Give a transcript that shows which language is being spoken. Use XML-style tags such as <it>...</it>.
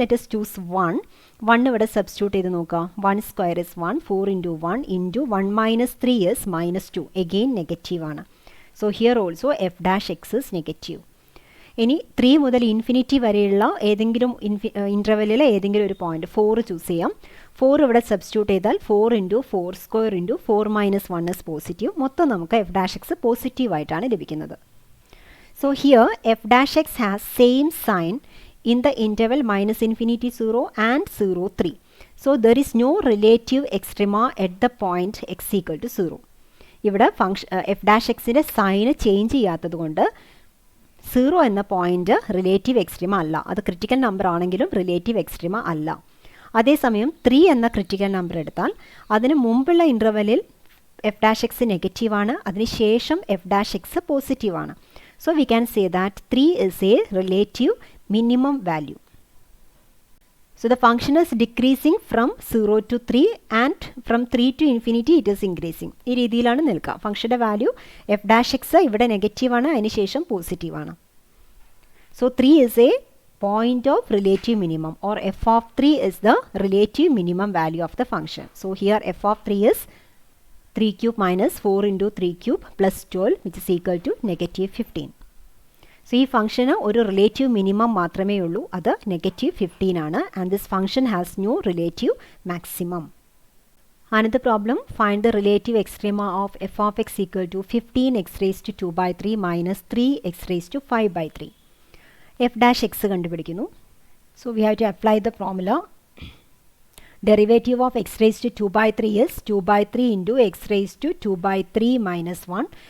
<en>let us choose 1</en> <ml>ഇവിടെ substitute ചെയ്ത് നോക്കാം.</ml> <en>1 square is 1. 4 into 1 into 1 minus 3 is -2. Again നെഗറ്റീവാണ്. So here also f dash x is negative.</en> <ml>ഇനി 3 മുതൽ infinity വരെയുള്ള ഏതെങ്കിലും ഇൻ്റർവെല്ലിലെ ഏതെങ്കിലും ഒരു പോയിന്റ് 4 ചൂസ് ചെയ്യാം.</ml> <en>4</en> <ml>ഇവിടെ സബ്സ്റ്റിറ്റ്യൂട്ട് ചെയ്താൽ</ml> <en>4 into 4 square into 4 minus 1 is positive.</en> <ml>മൊത്തം നമുക്ക് എഫ് ഡാഷ് എക്സ് പോസിറ്റീവായിട്ടാണ് ലഭിക്കുന്നത്.</ml> <en>So here f dash x has same sign in the interval minus infinity 0 and 0 3. So there is no relative extrema at the point x equal to 0.</en> <ml>ഇവിടെ function F dash എക്സിൻ്റെ sign change ചെയ്യാത്തത് കൊണ്ട് 0 എന്ന point relative extrema അല്ല. അത് critical number ആണെങ്കിലും relative extrema അല്ല. അതേസമയം 3 എന്ന ക്രിറ്റിക്കൽ നമ്പർ എടുത്താൽ അതിന് മുമ്പുള്ള ഇൻ്റർവെല്ലിൽ എഫ് ഡാഷ് എക്സ് നെഗറ്റീവാണ്, അതിനുശേഷം എഫ് ഡാഷ് എക്സ് പോസിറ്റീവാണ്.</ml> <en>So we can say that 3 is a relative minimum value. So the function is decreasing from 0 to 3 and from 3 to infinity it is increasing.</en> <ml>ഈ രീതിയിലാണ് നിൽക്കുക. ഫംഗ്ഷൻ്റെ value F dash X ഇവിടെ നെഗറ്റീവാണ്, അതിനുശേഷം പോസിറ്റീവാണ്.</ml> <en>So 3 is a point of relative minimum, or f of 3 is the relative minimum value of the function. So here f of 3 is 3 cube minus 4 into 3 cube plus 12, which is equal to -15.</en> <ml>So ഈ ഫംഗ്ഷന് ഒരു relative minimum മാത്രമേ ഉള്ളൂ, അത് -15 ആണ്.</ml> <en>And this function has no relative maximum. Another problem, find the relative extrema of f of x equal to 15x raised to 2 by 3 minus 3x raised to 5 by 3. f dash x</en> <ml>കണ്ടുപിടിക്കുന്നു.</ml> <en>So we have to apply the formula. Derivative of x raised to 2 by 3 is 2 by 3 into x raised to 2 by 3 minus 1.</en>